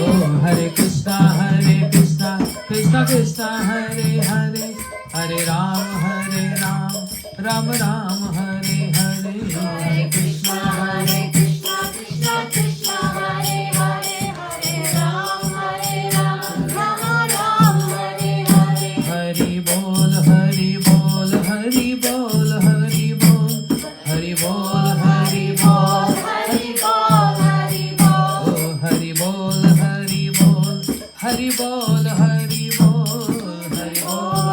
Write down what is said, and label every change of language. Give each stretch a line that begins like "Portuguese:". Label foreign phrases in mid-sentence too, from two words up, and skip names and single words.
Sanskrit: ओह हरे कृष्ण कृष्ण कृष्ण हरे हरे हरे राम राम राम हरे हरे. हरे कृष्ण, कृष्ण कृष्ण हरे हरे हरे राम राम राम हरे हरे.
Bangla: হরি বোল হরি বোল হরি বোল হরি বোল হরি বোল হরি বোল, হরি বোল হরি বোল. ওহ হরি বোল হরি বোল হরি বোল হরি বোল হরি বোল,